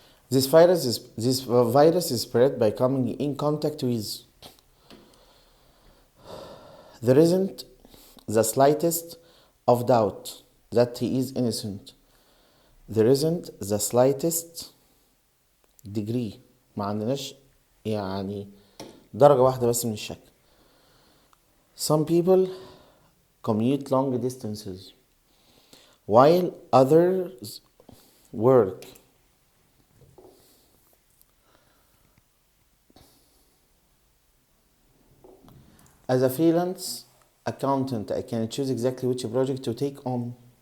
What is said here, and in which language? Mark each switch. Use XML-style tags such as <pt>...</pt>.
<en>This virus is spread by coming in contact with. There isn't the slightest of doubt that he is innocent. There isn't the slightest degree.</en> <ar>ما عندناش يعني درجة واحدة بس من الشك.</ar> <en>Some people commute long distances while others work. As a freelance accountant, I can choose exactly which project to take on.</en>